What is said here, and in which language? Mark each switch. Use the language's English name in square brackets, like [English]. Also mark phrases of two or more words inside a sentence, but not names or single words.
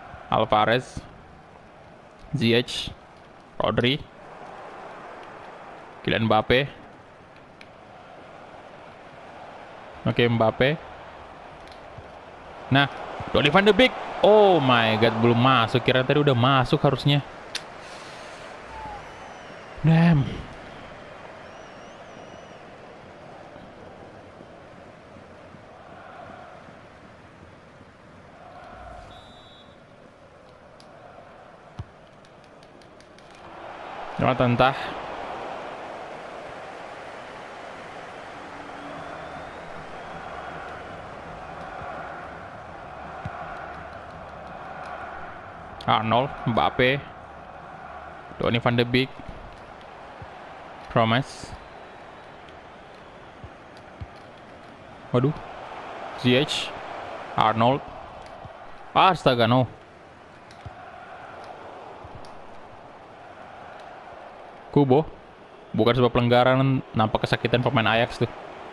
[Indonesian] Alvarez, Ziyech, Rodri, Kylian Mbappe. Oke, Mbappe. Nah, Donny van de Beek. [English] Oh my god, [Indonesian] belum masuk. Kira tadi udah masuk harusnya. Damn. Jonathan Tah. Arnold, Mbappe, Donny van de Beek, Promes. Waduh, Ziyech, Arnold. Astaga, no. Kubo, bukan sebuah pelanggaran, nampak kesakitan pemain Ajax tuh.